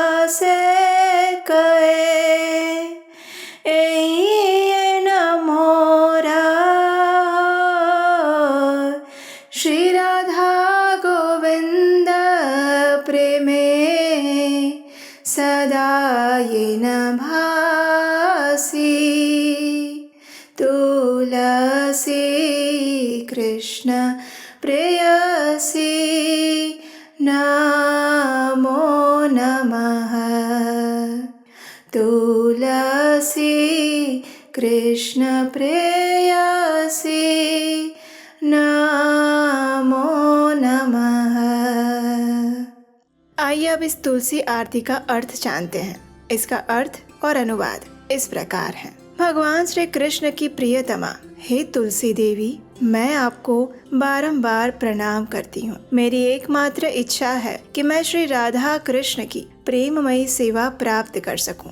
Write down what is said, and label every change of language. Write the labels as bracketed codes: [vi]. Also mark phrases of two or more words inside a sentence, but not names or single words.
[bn] সে কহে এ মোরা শ্রী রাধা গোবিন্দ প্রেমে [sa] सदा येन भासी तुलसी कृष्ण प्रेयसी नमो नमः तुलसी कृष्ण प्रेयसी नमो नमः। [hi] आइए अब इस तुलसी आरती का अर्थ जानते हैं। इसका अर्थ और अनुवाद इस प्रकार है। भगवान श्री कृष्ण की प्रियतमा हे तुलसी देवी, मैं आपको बारंबार प्रणाम करती हूँ। मेरी एकमात्र इच्छा है कि मैं श्री राधा कृष्ण की प्रेममयी सेवा प्राप्त कर सकूं।